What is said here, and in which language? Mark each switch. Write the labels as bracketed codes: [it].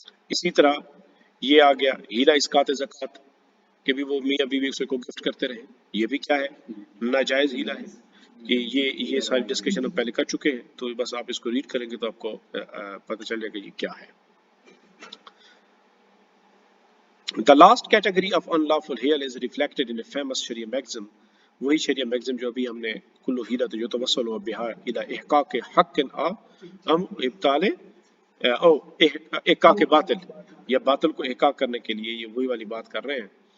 [hi] इसी तरह ये आ गया हीला इसकात ज़कात कि भी वो मियाँ बीवी उसे को गिफ्ट करते रहे, ये भी क्या है, नाजायज हीला है। कि ये सारी डिस्कशन हम पहले कर चुके हैं, तो बस आप इसको रीड करेंगे तो आपको पता चल जाएगा ये क्या है। [en] The last category of unlawful hiyal is reflected in a famous Sharia maxim. [hi] वही शरिया मैक्सिम जो अभी हमने कुल्लु हीला तो युतवस्सलु बिहा इला इहकाक हक्किन अम इब्ताले ओ इहका के बातिल, या बातिल को इहका करने के लिए ये वही वाली बात कर रहे हैं।